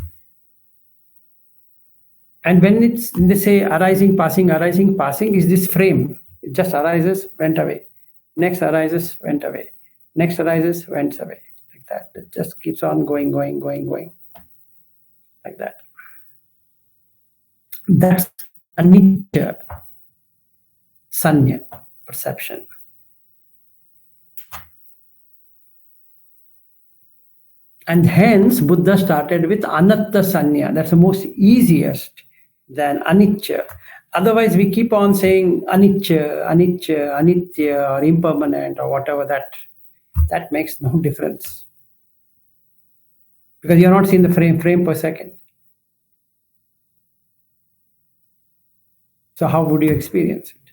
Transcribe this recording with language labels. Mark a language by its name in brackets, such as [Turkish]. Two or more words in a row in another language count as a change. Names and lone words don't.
[English] And when they say arising, passing, is this frame. It just arises, went away. Next arises, went away. Next arises, went away. Like that. It just keeps on going. Like that. That's [Pali] anicca, sanya, [English] perception. And hence Buddha started with [Pali] anatta sanya. [English] That's the most easiest than anicca. Otherwise we keep on saying anicca, anitya, or impermanent, or whatever. That makes no difference. Because you're not seeing the frame per second. So how would you experience it?